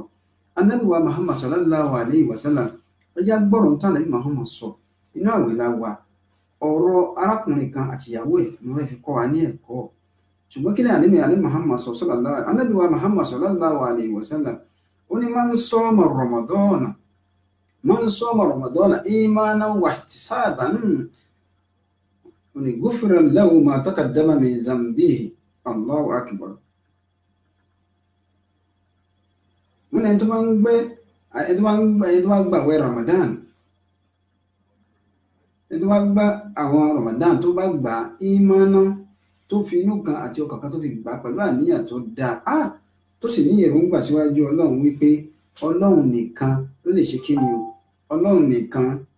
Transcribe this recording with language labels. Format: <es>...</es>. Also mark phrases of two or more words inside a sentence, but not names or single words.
<yo>Ànábì wa Muhammad</yo> <ar>صلى الله عليه وسلم</ar> <yo>ó já gbọ́rọ̀ tán Ànábì Muhammad sọ inú àwẹ̀ la wà. Ọ̀rọ̀ arákùnrin kan àti ìyàwó ẹ̀ ni wọ́n fi kọ́ wa ní ẹ̀kọ́. Ṣùgbọ́n kí ni Ànábì Muhammad Ànábì wa Muhammad</yo> <ar>صلى الله عليه وسلم</ar> <yo>ó ní</yo> <ar>من صام رمضان إيمانا واحتسابا</ar> <yo>ó ní</yo> <ar>غفر له ما تقدم من ذنبه. الله أكبر.</ar> <yo>Wọ́n ní ẹni tó bá gbààwẹ̀ Ramadan ẹni tó bá gbà àwọn Ramadan tó bá gbà ìmánà tó fi inú kan àti ọkàn kan tó fi gbà pẹ̀lú àníyàn tó dáa tó sì ní èròǹgbà síwájú Ọlọ́run wípé Ọlọ́run nìkan ló lè ṣe kíni o Ọlọ́run nìkan</yo>